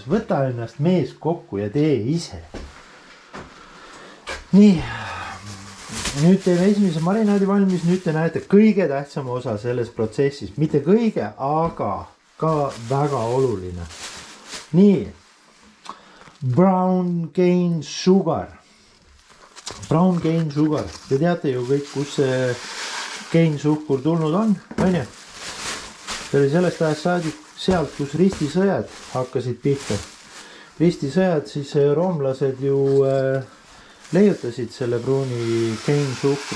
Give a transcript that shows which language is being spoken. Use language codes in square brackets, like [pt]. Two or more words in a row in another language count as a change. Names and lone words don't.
[et] Võta ennast mees kokku ja tee ise. Nii, nüüd teeme esimese marinaadi valmis. Nüüd te näete kõige tähtsama osa selles protsessis. Mitte kõige, aga ka väga oluline. Nii, [en] brown cane sugar. Brown cane sugar, [et] te teate ju kõik, kus see cane suhkur tulnud on ju? See oli sellest ajast saadik sealt, kus ristisõjad hakkasid pihta. Ristisõjad, siis roomlased ju leiutasid selle pruuni cane suhkru.